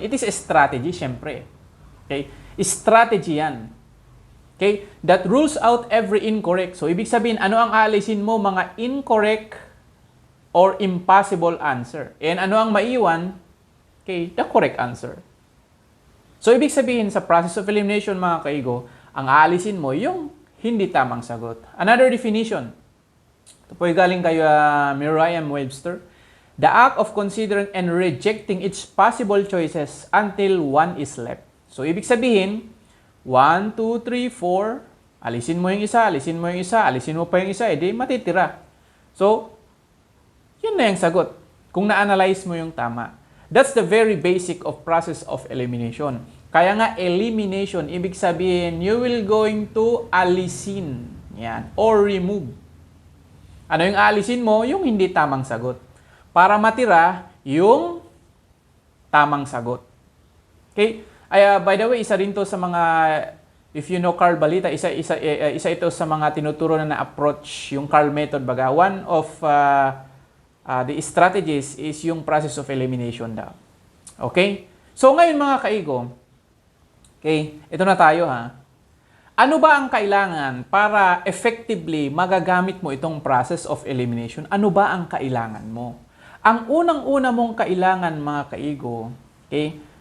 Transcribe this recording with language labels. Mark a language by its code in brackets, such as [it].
[en] It is a strategy, syempre. Okay? [tl] Strategy yan. [en] Okay? That rules out every incorrect. [tl] So, ibig sabihin, ano ang aalisin mo? [en] Mga incorrect or impossible answer. [tl] And ano ang maiwan? [en] Okay, the correct answer. [tl] So, ibig sabihin sa process of elimination, mga kaigo, ang aalisin mo yung hindi tamang sagot. Another definition. Ito po galing kay Merriam-Webster. [en] The act of considering and rejecting each possible choices until one is left. [tl] So, ibig sabihin, 1, 2, 3, 4, alisin mo yung isa, alisin mo yung isa, alisin mo pa yung isa, edi matitira. So, yun na yung sagot. Kung na-analyze mo yung tama. [en] That's the very basic of process of elimination. [tl] Kaya nga, elimination, ibig sabihin, [en] you will going to [tl] alisin. Yan. Or remove. Ano yung alisin mo? Yung hindi tamang sagot. Para matira, yung tamang sagot. Okay? By the way, isa rin to sa mga, [en] if you know Carl Balita, [tl] isa ito sa mga tinuturo na approach, yung Carl method baga. [en] One of the strategies is yung process of elimination daw. Okay? [tl] So ngayon mga kaigo, okay, ito na tayo ha. Ano ba ang kailangan para effectively magagamit mo itong process of elimination? Ano ba ang kailangan mo? Ang unang-una mong kailangan mga kaigo, okay?